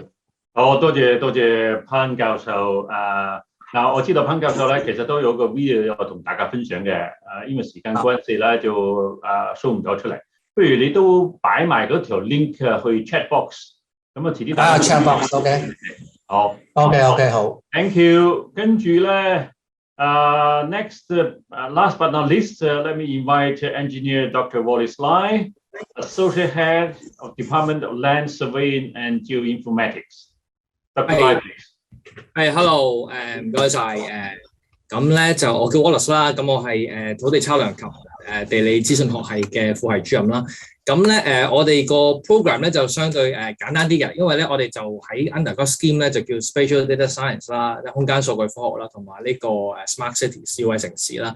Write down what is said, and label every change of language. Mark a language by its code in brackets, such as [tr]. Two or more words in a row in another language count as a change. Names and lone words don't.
[yue] 好，多謝潘教授。嗱，我知道潘教授咧，其實都有個 video 有同大家分享嘅。因為時間關係咧，就show唔到出嚟。不如你都擺埋嗰條 link 去 [en] chat box， [yue] 咁遲啲大家 [en] chat box，OK。 [yue] 好，OK， 好 [en] ，thank you。 [yue] 跟住咧 [en] ，next last but not least, let me invite Engineer Dr. Wallace Lai, Associate Head of Department of Land Surveying and Geo-Informatics. Dr. Lai, please. Hello， [yue] 唔該晒。咁咧就我叫 Wallace 啦，咁我係土地測量及地理資訊學系嘅副系主任啦。咁咧我哋個 program 咧就相對簡單啲嘅，因為咧我哋就喺 under 個 scheme 咧就叫 [en] Spatial Data Science [yue] 啦，空間數據科學啦，同埋呢個 [en] Smart City [yue] 智慧城市啦。